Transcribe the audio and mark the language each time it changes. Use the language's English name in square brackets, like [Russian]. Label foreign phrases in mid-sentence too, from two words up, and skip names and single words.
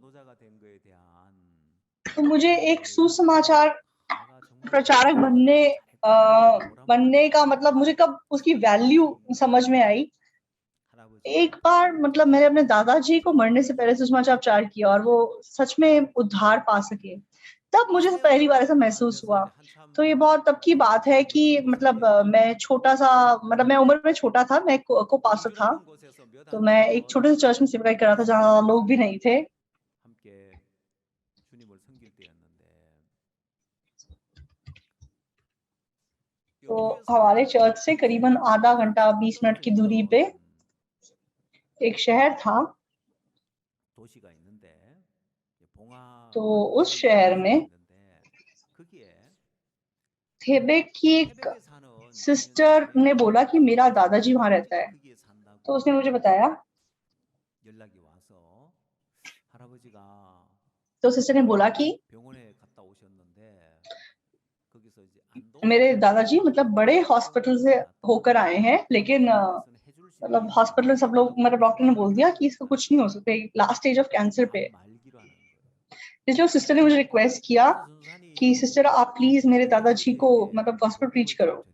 [Hindi] तो मुझे एक सुसमाचार प्रचारक बनने बनने का मतलब मुझे कब उसकी वैल्यू समझ में आई, एक बार मतलब मैंने अपने दादाजी को मरने से पहले सुषमाचार किया और वो सच में उद्धार पा सके, तब मुझे पहली बार ऐसा महसूस हुआ। तो ये बहुत तब की बात है कि मतलब मैं छोटा सा, मतलब मैं उम्र में छोटा था, मैं को पास्टर था, तो मैं एक छोटे से चर्च में सेवकाई कर रहा था जहाँ लोग भी नहीं थे। [Korean] 함께 주님을 섬길 때였는데 [Hindi] तो हमारे चर्च से करीबन आधा घंटा 20 मिनट की दूरी पे एक शहर था। [Korean] 도시가 있는데 봉화 [Hindi] तो उस शहर में [Korean] 있는데 거기에 [Hindi] थेबेक की एक [Korean] 태백에 사는 [Hindi] सिस्टर ने बोला कि मेरा दादाजी वहां रहता है, [Korean] 거기에 산다고 [Hindi] तो उसने मुझे बताया। [Korean] 연락이 와서 할아버지가 [Hindi] तो सिस्टर ने बोला कि [Korean] 병원에 갔다 오셨는데 거기서 이제 [Hindi] मेरे दादाजी मतलब बड़े हॉस्पिटल से होकर आए हैं, लेकिन मतलब हॉस्पिटल में सब लोग, मतलब डॉक्टर ने बोल दिया कि इसको कुछ नहीं हो सकता, [English] last stage of cancer [Hindi] पे। इसलिए सिस्टर ने मुझे रिक्वेस्ट किया कि सिस्टर आप प्लीज मेरे दादाजी को मतलब [English] gospel preach [Hindi] करो।